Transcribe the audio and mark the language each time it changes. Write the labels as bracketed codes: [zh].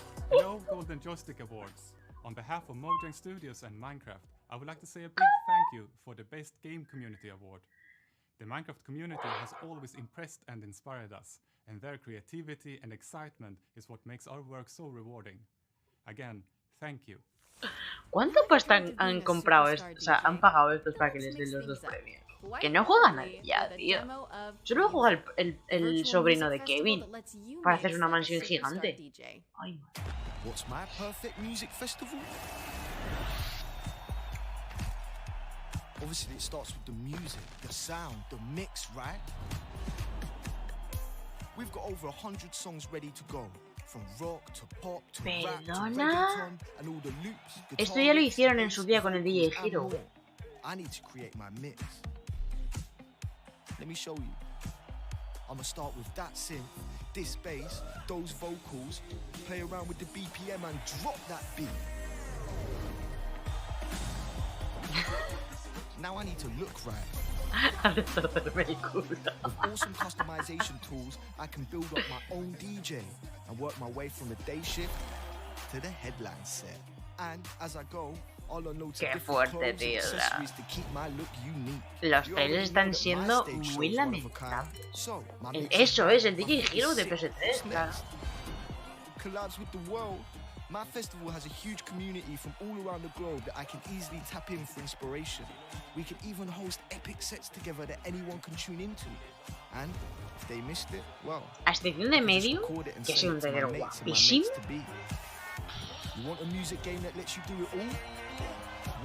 [en] Hello, Golden Joystick Awards. On behalf of Mojang Studios and Minecraft, I would like to say a big thank you for the Best Game Community Award. The Minecraft community has always impressed and inspired us, and their creativity and excitement is what makes our work so rewarding. Again, thank you. [es] ¿Cuánto han comprado esto? O sea, han pagado estos para que les den los dos premios. Que no juega nadie ya, tío. Solo juega el sobrino de Kevin para hacer una mansión gigante. Ay, [en] What's my perfect music festival? Obviously, it starts with the music, the sound, the mix, right? We've got over 100 songs ready to go. From rock to pop to rap to reggaeton and all the loops. [es] Esto ya lo hicieron en su día con el DJ Yakeru. [en] I need to create my mix. Let me show you. I'ma start with that synth, this bass, those vocals, play around with the BPM and drop that beat. Now I need to look right. With awesome customization tools, I can build up my own DJ and work my way from the day shift to the headline set. And as I go, I'll unload some different clothes and accessories to keep my look unique. [es] Los trailers están siendo muy lamentables. Eso es el DJ Hero de PS3, claro. [en] Collabs with the world. My festival has a huge community from all around the globe that I can easily tap in for inspiration. We can even host epic sets together that anyone can tune into. And if they missed it, well, [es] a excepción de medio, que es un trailer guapísimo. [en] You want a music game that lets you do it all?